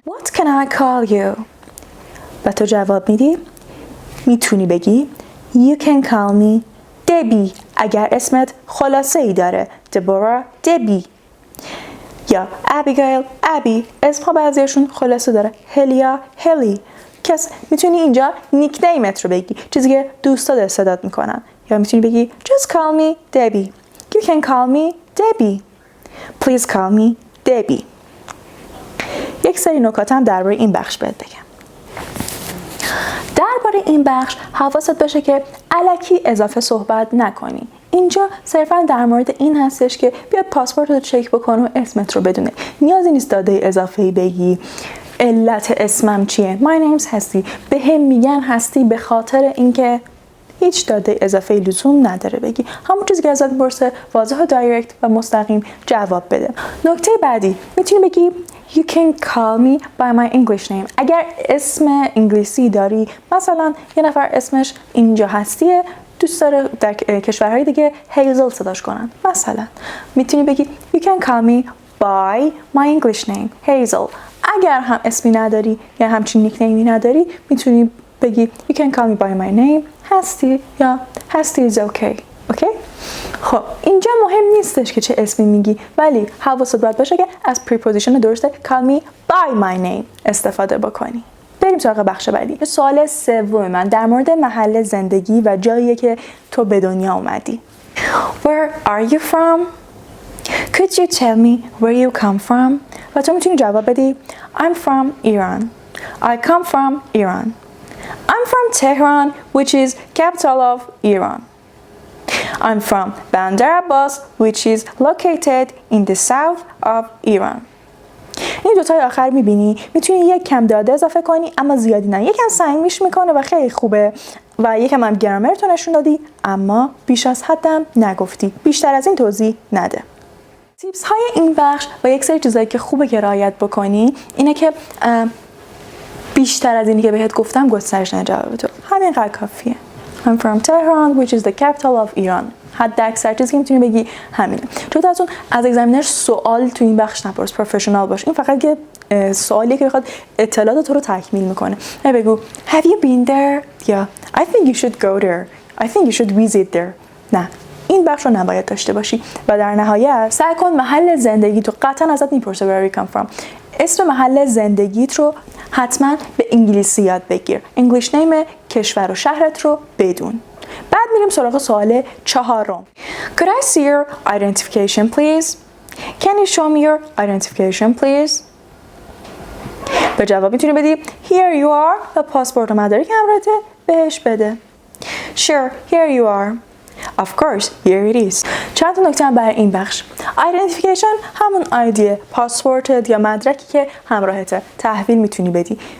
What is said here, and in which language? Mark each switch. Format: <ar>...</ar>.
<en>What can I call you؟</en> <fa>و تو جواب میدی، میتونی بگی</fa> <en>You can call me Debbie</en> <fa>اگر اسمت خلاصه ای داره.</fa> <en>Deborah Debbie.</en> <fa>یا Abigail Abby، اسمها بعضیشون خلاصه داره. هلیا هلی. میتونی اینجا نیکنیمت رو بگی، چیزی که دوستا استفاده میکنن. یا میتونی بگی</fa> <en>Just call me Debbie. You can call me Debbie. Please call me Debbie.</en> <fa>یک سری نکات هم درباره این بخش بهت بگم. درباره این بخش حواست باشه که الکی اضافه صحبت نکنی. اینجا صرفا در مورد این هستش که بیاد پاسپورت رو چک بکن و اسمت رو بدونه. نیازی نیست داده اضافه‌ای بگی. علت اسمم چیه؟</fa> <en>My name's</en> <fa>هستی. به هم میگن هستی به خاطر اینکه هیچ داده اضافه لزوم نداره بگی. همون چیزی که ازت میپرسه واضح و دایرکت و مستقیم جواب بده. نکته بعدی میتونی بگی</fa> <en>You can call me by my English name.</en> <fa>اگر اسم انگلیسی داری، مثلا یه نفر اسمش اینجا هستیه، دوست داره در کشورهای دیگه هیزل صداش کنن، مثلا میتونی بگی</fa> <en>You can call me by my English name</en> <fa>هیزل. اگر هم اسمی نداری یا همچین نیکنیمی نداری، میتونی بگی</fa> <en>You can call me by my name</en> <fa>هستی یا هستی</fa> <en>is okay.</en> <fa>اوکی؟ خب اینجا مهم نیستش که چه اسمی میگی، ولی حواست باید باشه که از پریپوزیشن درست</fa> <en>call me by my name</en> <fa>استفاده بکنی. بریم سراغ بخش بعدی. سوال سوم من در مورد محل زندگی و جاییه که تو به دنیا اومدی.</fa> <en>Where are you from? Could you tell me where you come from?</en> <fa>و تو میتونی جواب بدی</fa> <en>I'm from Iran. I come from Iran. I'm from Tehran, which is capital of Iran. I'm from Bandar Abbas, which is located in the south of Iran.</en> <fa>این دوتای آخر میبینی میتونی یک کم داده اضافه کنی اما زیادی نه. یکم سنگیش میکنه و خیلی خوبه و یکم هم گرامر تو نشون دادی اما بیش از حدم نگفتی. بیشتر از این توضیح نده. تیپس های این بخش و یک سری چیزایی که خوبه که رعایت بکنی اینه که بیشتر از اینی که بهت گفتم گسترش نده جواب تو. همینقدر کافیه.</fa> <en>I'm from Tehran, which is the capital of Iran.</en> <fa>حد اکثر چیزی که میتونی بگی همینه. چون از اگزامینر سوال تو این بخش نپرس، پروفشنال باش. این فقط یه سوالیه که بخواد اطلاعات تو رو تکمیل میکنه. بگو</fa> <en>Have you been there? Yeah. I think you should go there. I think you should visit there.</en> <fa>نه. این بخش رو نباید داشته باشی. و در نهایت سعی کن محل زندگی تو قطعا ازت میپرسه</fa> <en>where you come from.</en> <fa>اسم محل زندگیت رو حتما به انگلیسی یاد بگیر. انگلیش نیم کشور و شهرت رو بدون. بعد میریم سراغ سوال چهارم.</fa> <en>Could I see your identification please? Can you show me your identification please?</en> <fa>به جواب میتونی بدی</fa> <en>Here you are</en> <fa>و پاسپورت و مدارک همراهته بهش بده.</fa> <en>Sure, here you are. Of course, here it is.</en> <fa>چند تا نکته هم برای این بخش. Identification همون آیدی پاسپورتت یا مدرکی که همراهته تحویل میتونی بدی.</fa>